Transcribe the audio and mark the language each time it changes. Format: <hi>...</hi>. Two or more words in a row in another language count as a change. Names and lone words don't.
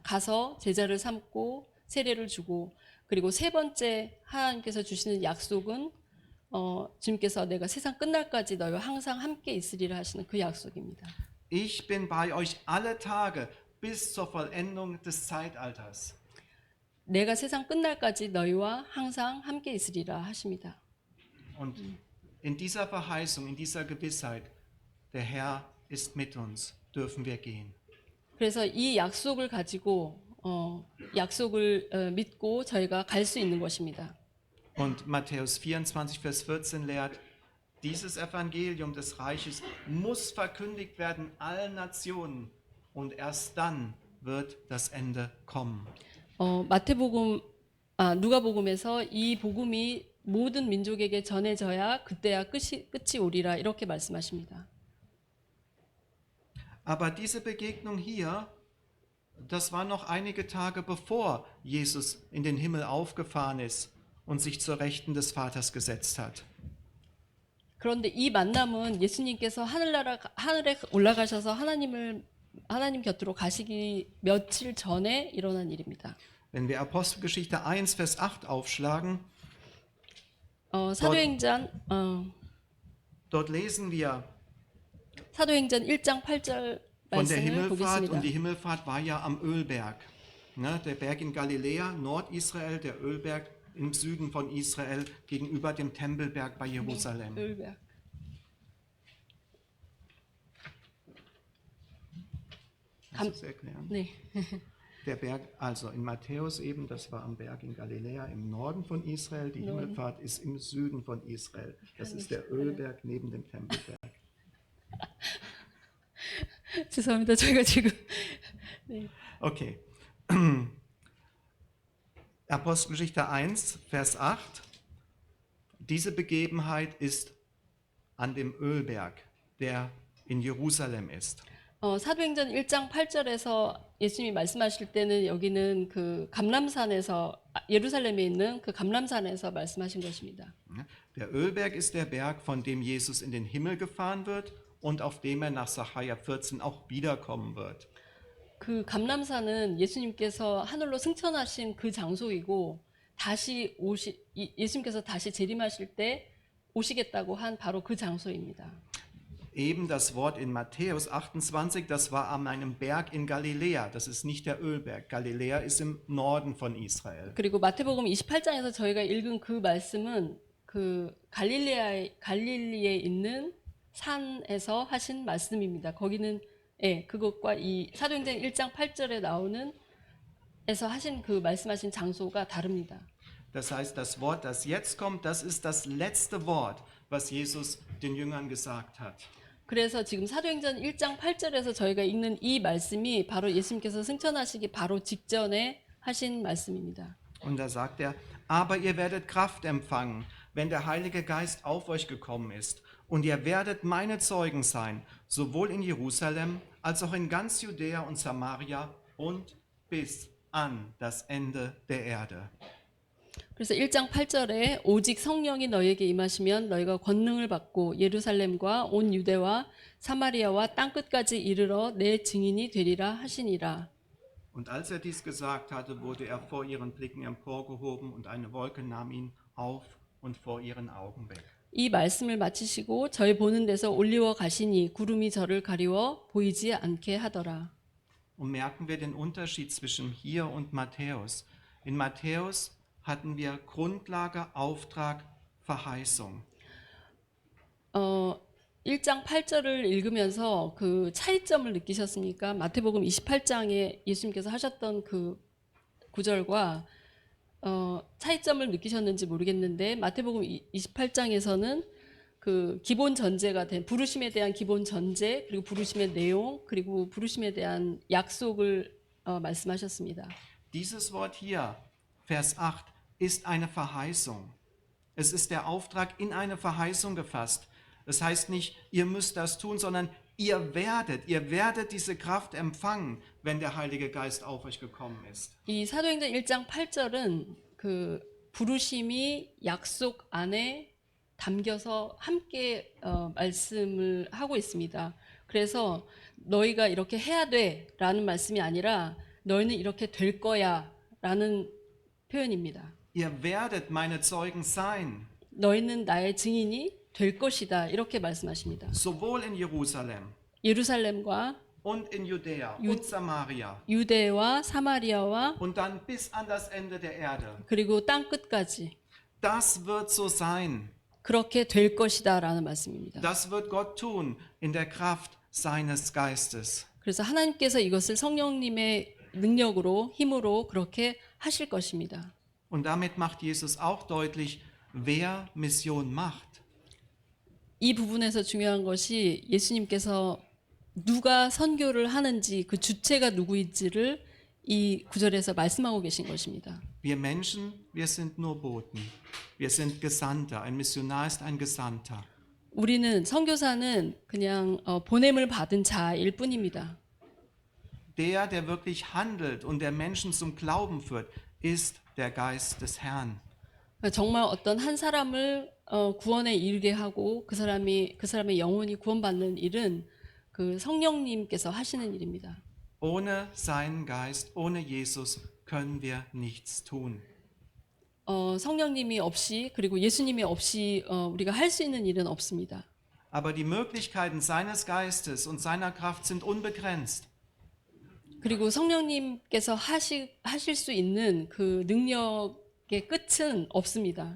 <ko>가서 제자를 삼고 세례를 주고 그리고 세 번째 하나님께서 주시는 약속은 주님께서 내가 세상 끝날까지 너희와 항상 함께 있으리라 하시는 그 약속입니다.</ko> <de>Ich bin bei euch alle Tage bis zur Vollendung des Zeitalters.</de> <ko>내가 세상 끝날까지 너희와 항상 함께 있으리라 하십니다.</ko> <de>Und in dieser Verheißung, in dieser Gewissheit, der Herr ist mit uns, dürfen wir gehen.</de> <ko>그래서 이 약속을 가지고 약속을 믿고 저희가 갈 수 있는 것입니다.</ko> <de>Und Matthäus 24, Vers 14 lehrt, dieses Evangelium des Reiches muss verkündigt werden allen Nationen und erst dann wird das Ende kommen.</de> <ko>누가복음에서 이 복음이 모든 민족에게 전해져야 그때야 끝이 오리라 이렇게 말씀하십니다.</ko> <de>Aber diese Begegnung hier, das war noch einige Tage bevor Jesus in den Himmel aufgefahren ist und sich zur Rechten des Vaters gesetzt hat.</de> <ko>그런데 이 만남은 예수님께서 하늘에 올라가셔서 하나님 곁으로 가시기 며칠 전에 일어난 일입니다.</ko> <de>Wenn wir Apostelgeschichte 1, Vers 8 aufschlagen, dort lesen wir</de> <ko>사도행전 1장 8절</ko> <de>von der</de> <ko>말씀을</ko> <de>Himmelfahrt,</de> <ko>보겠습니다.</ko> <de>und die Himmelfahrt war ja am Ölberg. Ne, der Berg in Galiläa, Nordisrael, der Ölberg im Süden von Israel gegenüber dem Tempelberg bei Jerusalem. ölberg. Kannst du es erklären?</de> <ko>네.</ko> <de>Der Berg, also in Matthäus eben, das war am Berg in Galiläa im Norden von Israel. Die Himmelfahrt ist im Süden von Israel. Das ist der Ölberg neben dem Tempelberg.</de> <ko>죄송합니다. 저희가 지금 네.</ko> <de>Okay. Apostelgeschichte 1, Vers 8. Diese Begebenheit ist an dem Ölberg, der in Jerusalem ist.</de> <ko>사도행전 1장 8절에서 예수님이 말씀하실 때는 여기는 그 감람산에서 예루살렘에 있는 그 감람산에서 말씀하신 것입니다.</ko> <de>Der Ölberg ist der Berg, von dem Jesus in den Himmel gefahren wird und auf dem er nach Sacharja 14 auch wiederkommen wird.</de> <ko>그 감람산은 예수님께서 하늘로 승천하신 그 장소이고 예수님께서 다시 재림하실 때 오시겠다고 한 바로 그 장소입니다.</ko> <de>Eben das Wort in Matthäus 28, das war an einem Berg in Galiläa. Das ist nicht der Ölberg. Galiläa ist im Norden von Israel.</de> <ko>그리고 마태복음 28장에서 저희가 읽은 그 말씀은 그 갈릴리에 있는 산에서 하신 말씀입니다. 거기는 그것과 이 사도행전 1장 8절에 나오는 에서 하신 그 말씀하신 장소가 다릅니다.</ko> <de>Das heißt, das Wort, das jetzt kommt, das ist das letzte Wort, was Jesus den Jüngern gesagt hat.</de> <ko>그래서 지금 사도행전 1장 8절에서 저희가 읽는 이 말씀이 바로 예수님께서 승천하시기 바로 직전에 하신 말씀입니다.</ko> <de>Und da sagt er, aber ihr werdet Kraft empfangen, wenn der Heilige Geist auf euch gekommen ist. Und ihr werdet meine Zeugen sein, sowohl in Jerusalem als auch in ganz Judäa und Samaria und bis an das Ende der Erde.</de> <ko>그래서 1장 8절에 오직 성령이 너희에게 임하시면 너희가 권능을 받고 예루살렘과 온 유대와 사마리아와 땅끝까지 이르러 내 증인이 되리라 하시니라.</ko> <de>Und als er dies gesagt hatte, wurde er vor ihren Blicken emporgehoben und eine Wolke nahm ihn auf und vor ihren Augen weg.</de> <ko>이 말씀을 마치시고 저희 보는 데서 올리워 가시니 구름이 저를 가리워 보이지 않게 하더라.</ko> <de>Und merken wir den Unterschied zwischen hier und Matthäus. In Matthäus hatten wir Grundlage, Auftrag, Verheißung.</de> <ko>1장 8절을 읽으면서 그 차이점을 느끼셨습니까? 마태복음 28장에 예수님께서 하셨던 그 구절과 차이점을 느끼셨는지 모르겠는데 마태복음 28장에서는 그 기본 전제가 된 부르심에 대한 기본 전제 그리고 부르심의 내용 그리고 부르심에 대한 약속을 말씀하셨습니다.</ko> <de>Dieses Wort hier, Vers 8, ist eine Verheißung. Es ist der Auftrag in eine Verheißung gefasst. Das heißt nicht, ihr müsst das tun, sondern ihr werdet diese Kraft empfangen, wenn der Heilige Geist auf euch gekommen ist.</de> <ko>이 사도행전 1장 8절은 그 부르심이 약속 안에 담겨서 함께 말씀을 하고 있습니다. 그래서 너희가 이렇게 해야 돼라는 말씀이 아니라 너희는 이렇게 될 거야라는 표현입니다.</ko> <de>Ihr werdet meine Zeugen sein.</de> <ko>너희는 나의 증인이 될 것이다 이렇게 말씀하십니다.</ko> <de>Sowohl in Jerusalem,</de> <ko>예루살렘과</ko> <de>und in Judäa Ju- und Samaria</de> <ko>유대와 사마리아와</ko> <de>und dann bis an das Ende der Erde.</de> <ko>그리고 땅 끝까지</ko> <de>Das wird so sein.</de> <ko>그렇게 될 것이다라는 말씀입니다.</ko> <de>Das wird Gott tun in der Kraft seines Geistes.</de> <ko>그래서 하나님께서 이것을 성령님의 능력으로 힘으로 그렇게 하실 것입니다.</ko> <de>Und damit macht Jesus auch deutlich, wer Mission macht.</de> <ko>이 부분에서 중요한 것이 예수님께서 누가 선교를 하는지 그 주체가 누구인지를 이 구절에서 말씀하고 계신 것입니다.</ko> <de>Wir Menschen, wir sind nur Boten. Wir sind Gesandter. Ein Missionar ist ein Gesandter.</de> <ko>우리는 선교사는 그냥 보냄을 받은 자일 뿐입니다.</ko> <de>Der wirklich handelt und der Menschen zum Glauben führt, ist der Geist des Herrn.</de> <ko>정말 어떤 한 사람을 구원에 이르게 하고 그 사람의 영혼이 구원받는 일은 그 성령님께서 하시는 일입니다.</ko> <de>Ohne seinen Geist, ohne Jesus können wir nichts tun.</de> <ko>성령님이 없이 그리고 예수님이 없이 우리가 할 수 있는 일은 없습니다.</ko> <de>Aber die Möglichkeiten seines Geistes und seiner Kraft sind unbegrenzt.</de> <ko>그리고 성령님께서 하실 수 있는 그 능력의 끝은 없습니다.</ko>